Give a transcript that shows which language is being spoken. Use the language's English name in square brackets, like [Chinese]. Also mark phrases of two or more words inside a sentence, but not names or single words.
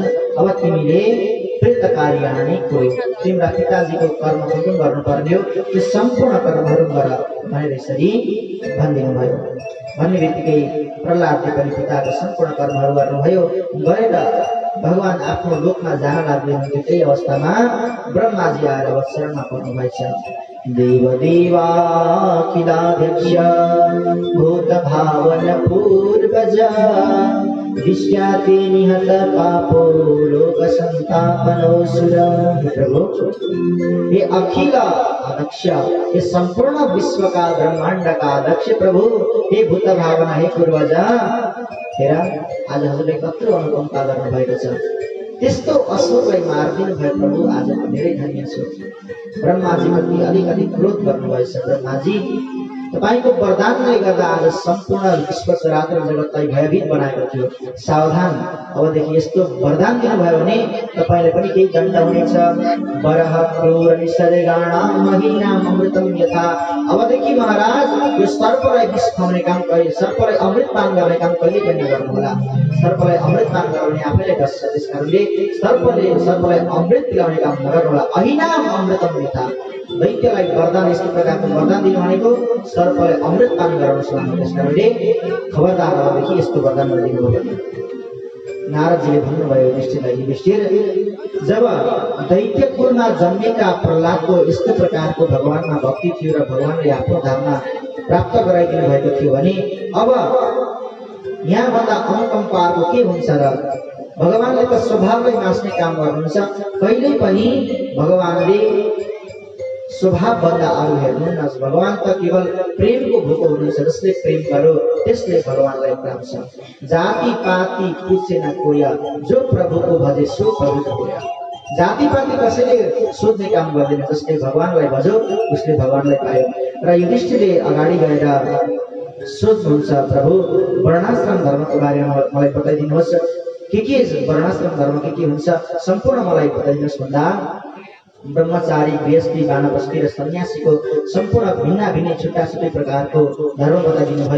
[Nepali] अब तिमीले कृतकार्याणि कोही तिम्रा पिताजीको कर्म जुन गर्नुपर्ने हो त्यो सम्पूर्ण कर्महरू गर भनेर यसरी भनिदिनु भयो। भन्ने बित्तिकै प्रहलादले पनि पिताको सम्पूर्ण कर्महरू गर्नुभयो। गरेर भगवान आफ्नो लोकमा जान लाग्दै त्यही अवस्थामा ब्रह्माजी आएर शरणमा पर्नु भएछ। [Sanskrit] देवदेवाखिलाध्यक्ष भूत भावन पूर्वज विश्याति निहत पापो लोक संतापनोऽसुर। [Hindi] प्रभु, हे अखिल अध्यक्ष, हे संपूर्ण विश्व का ब्रह्मांड का अध्यक्ष प्रभु, हे भूत भावना, हे पूर्वज, [Nepali] हेर आज हजुरले कत्रो अनुकम्पा गर्नु भएको छ, त्यस्तो असुरलाई मारिदिनु भयो प्रभु, आज म धेरै धन्य छु। ब्रह्माजी प्रति अलिकति क्रोध गर्नुभएछ। ब्रह्माजी, तपाईको वरदानले गर्दा आज सम्पूर्ण विश्व चराचर जगतलाई भयभीत बनाएको थियो, सावधान, अबदेखि यस्तो वरदान दिनुभयो भने तपाईले पनि केही दण्ड हुनेछ। [Sanskrit] वरह क्रूर निसर्गाणां महीनां अमृतम यथा, [Nepali] अबदेखि महाराज यो सर्पलाई विष खुवाउने काम कहिले, सर्पलाई अमृत पान गर्ने काम कहिले पनि नगर्नुहोला। सर्पलाई अमृत पान गराउने आफैले बस्छ, त्यसकारणले सर्पलाई अमृत पिलाउने काम नगर्नुहोला। [Sanskrit] अहिनाम अमृतम यथा, [Nepali] दैत्यलाई वरदान यस्तो प्रकारको वरदान दिनु भनेको सर्पलाई अमृत पान गराउनुहोस् भन्नु, त्यसकारणले खबरदार अबदेखि यस्तो वरदान नदिनु भयो। नारदजीले भन्नुभयो युधिष्ठिरलाई, युधिष्ठिर, जब दैत्य कुलमा जन्मेका प्रहलादको यस्तो प्रकारको भगवानमा भक्ति थियो र भगवानले आफ्नो धाममा प्राप्त गराइदिनु भएको थियो भने अब यहाँभन्दा अनुकम्पाको के हुन्छ र? भगवानले त स्वभावलाई मास्ने काम गर्नुहुन्छ, कहिल्यै पनि भगवानले स्वभावभन्दा अरू हेर्नुहुन्न। भगवान त केवल प्रेमको भूको हुनुहुन्छ, जसले प्रेम गर्यो त्यसले भगवानलाई प्राप्छ। [Hindi] जाति पाति पूछेन कोय, जो प्रभुको भजे सो प्रभुको होय। [Nepali] जाति पाति कसैले सोध्ने काम गर्दैन, जसले भगवानलाई भज्यो उसले भगवानलाई पायो। र युधिष्ठिरले अगाडि गएर सोध्नुहुन्छ, प्रभु वर्णाश्रम धर्मको बारेमा मलाई बताइदिनुहोस्, के वर्णाश्रम धर्म के हुन्छ सम्पूर्ण मलाई बताइदिनुहोस् भन्दा ब्रह्मचारी, गृहस्थी, वानप्रस्थी र सन्यासीको सम्पूर्ण भिन्न भिन्न छुट्टा छुट्टै प्रकारको धर्म बताइदिनु भयो।